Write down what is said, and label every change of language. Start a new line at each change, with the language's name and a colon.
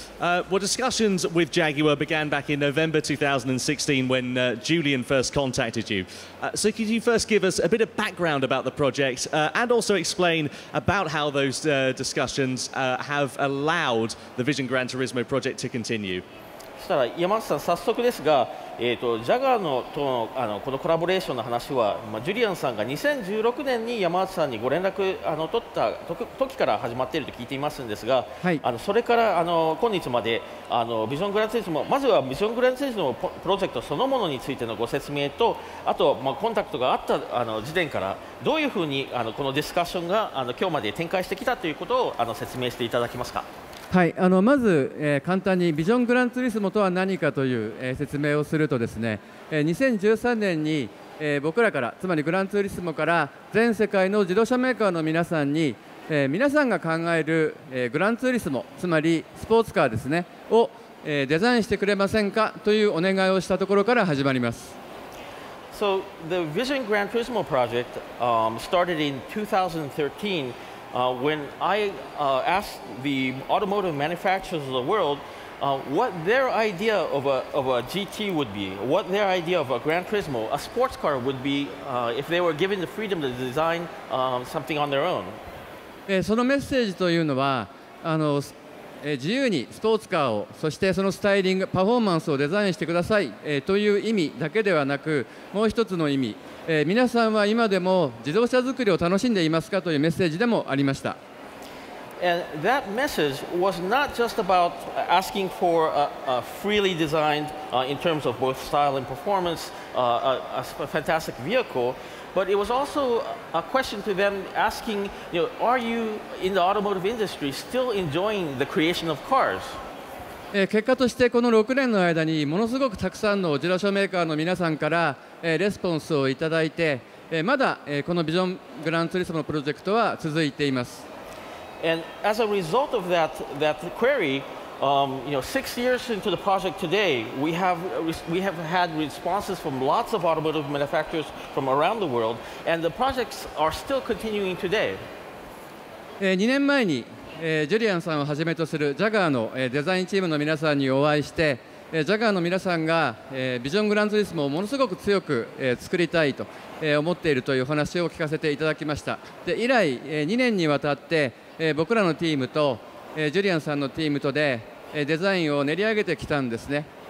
English: Well, discussions with Jaguar began back in November 2016 when Julian first contacted you. So could you first give us a bit of background about the project and also explain about how those discussions have allowed the Vision Gran Turismo project to continue?
Japanese: そしたら山内さん、早速ですが、ジャガーとのこのコラボレーションの話は、ジュリアンさんが2016年に山内さんにご連絡取った時から始まっていると聞いていますんですが、はい、それから今日までビジョングランツーリズモ、まずはビジョングランツーリズモプロジェクトそのものについてのご説明と、あと、コンタクトがあった時点からどういうふうにこのディスカッションが今日まで展開してきたということを説明していただけますか。はい、まず、簡単にビジョングランツーリスモとは何かという、説明をするとですね、2013年に、僕らからつまりグランツーリスモから全世界の自動車メーカーの皆さんに、皆さんが考える、グランツーリスモつまりスポーツカーですねを、デザインしてくれませんかというお願いをしたところから始まります。
English: So the Vision Gran Turismo project started in 2013 when I asked the automotive manufacturers of the world what their idea of a GT would be, what their idea of a Gran Turismo, a sports car would be if they were given the freedom to design something on their own.
Japanese: そのメッセージというのは自由にスポーツカーをそしてそのスタイリングパフォーマンスをデザインしてください、という意味だけではなくもう一つの意味、皆さんは今でも自動車作りを楽しんでいますかというメッセージでもありました。
English: And that message was not just about asking for a freely designed, in terms of both style and performance, a fantastic vehicle, but it was also a question to them asking, are you in the automotive industry still enjoying the creation of cars?
Japanese: 結果としてこの6年の間にものすごくたくさんの自動車メーカーの皆さんからレスポンスをいただいてまだこのビジョングランツーリスモのプロジェクトは続いています。
English: And as a result of that query, 6 years into the project today, we have had responses from lots of automotive manufacturers from around the world, and the projects are still continuing today.
Japanese: 2年前にジュリアンさんをはじめとするジャガーのデザインチームの皆さんにお会いしてジャガーの皆さんがビジョングランツーリスモをものすごく強く作りたいと思っているというお話を聞かせていただきました。で以来2年にわたって僕らのチームとジュリアンさんのチームとでデザインを練り上げてきたんですね。